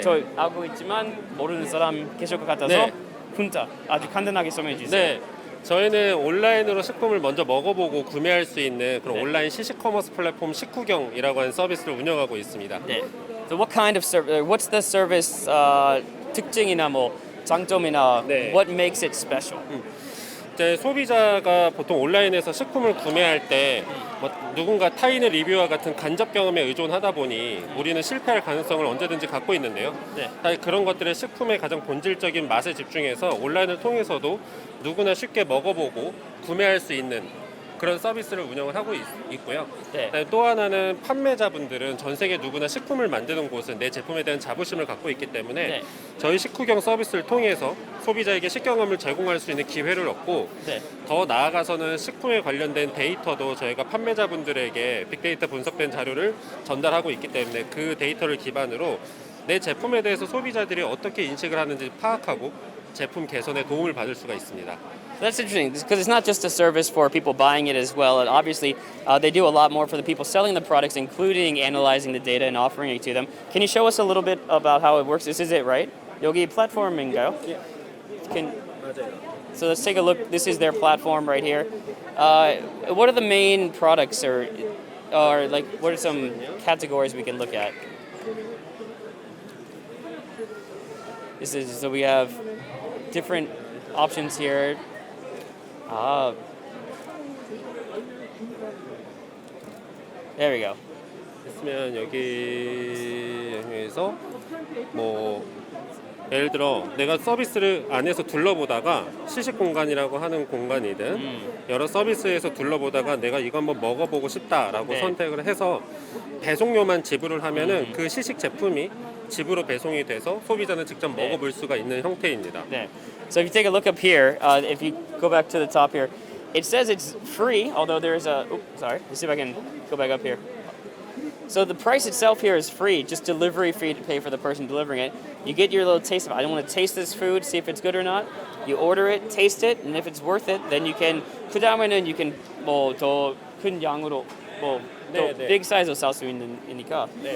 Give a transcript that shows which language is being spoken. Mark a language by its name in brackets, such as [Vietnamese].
[Korean] 저 알고 있지만 모르는 사람 계실 것 같아서 네. Punta 아주 간단하게 설명해 주세요. 네. 저희는 온라인으로 식품을 먼저 먹어보고 구매할 수 있는 그런 네. 온라인 시식 커머스 플랫폼 식후경이라고 하는 서비스를 운영하고 있습니다. 네. [English] So what kind of service? What's the service [Korean] 특징이나 뭐 장점이나 네. [English] what makes it special? [Korean] 이제 소비자가 보통 온라인에서 식품을 구매할 때 뭐 누군가 타인의 리뷰와 같은 간접 경험에 의존하다 보니 우리는 실패할 가능성을 언제든지 갖고 있는데요. 네. 사실 그런 것들을 식품의 가장 본질적인 맛에 집중해서 온라인을 통해서도 누구나 쉽게 먹어보고 구매할 수 있는 그런 서비스를 운영을 하고 있고요. 네. 그다음에 또 하나는 판매자분들은 전 세계 누구나 식품을 만드는 곳은 내 제품에 대한 자부심을 갖고 있기 때문에 네. 저희 식후경 서비스를 통해서 소비자에게 식경험을 제공할 수 있는 기회를 얻고 네. 더 나아가서는 식품에 관련된 데이터도 저희가 판매자분들에게 빅데이터 분석된 자료를 전달하고 있기 때문에 그 데이터를 기반으로 내 제품에 대해서 소비자들이 어떻게 인식을 하는지 파악하고 제품 개선에 도움을 받을 수가 있습니다. [English] That's interesting because it's not just a service for people buying it as well. And obviously, they do a lot more for the people selling the products, including analyzing the data and offering it to them. Can you show us a little bit about how it works? This is it, right? [Korean] 여기 플랫폼인가요? [English] So let's take a look. This is their platform right here. What are the main products, or like what are some categories we can look at? This is so we have different options here. There we go. [Korean] 있으면 여기에서 뭐 예를 들어 내가 서비스를 안에서 둘러보다가 시식 공간이라고 하는 공간이든 여러 서비스에서 둘러보다가 내가 이거 한번 먹어보고 싶다라고 네. 선택을 해서 배송료만 지불을 하면은 그 시식 제품이 집으로 배송이 돼서 소비자는 직접 먹어볼 수가 있는 형태입니다. 네. [English] So if you take a look up here, if you go back to the top here, it says it's free, although there's a, sorry, let's see if I can go back up here. So the price itself here is free, just delivery fee to pay for the person delivering it. You get your little taste of it. I don't want to taste this food, see if it's good or not. You order it, taste it, and if it's worth it, then you can, [Korean] 그 다음에는 [English] you can [Korean] 뭐 더 큰 양으로 뭐 더 [English] big size로 [Korean] 살 수 있으니까.